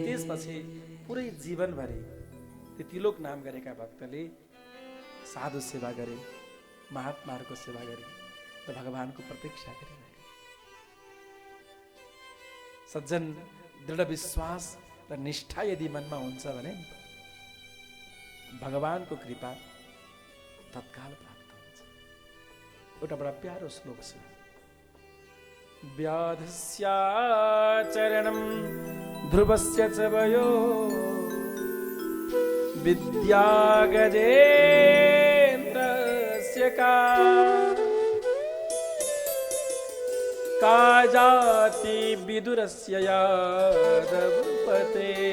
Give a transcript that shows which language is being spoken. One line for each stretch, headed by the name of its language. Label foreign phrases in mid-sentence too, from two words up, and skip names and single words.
Nepali: त्यसपछि पुरै जीवनभरि त्यो तिलोक नाम गरेका भक्तले साधु सेवा गरे, महात्माहरूको सेवा गरे र भगवानको प्रतीक्षा गरिरहे। सज्जन दृढ विश्वास र निष्ठा यदि मनमा हुन्छ भने भगवानको कृपा तत्काल प्राप्त हुन्छ। एउटा बडा प्यारो श्लोक छ,
Sanskrit: व्याधस्याचरणं ध्रुवस्य च वयो विद्यागजेन्द्रस्य का जाति विदुरस्य यादवपते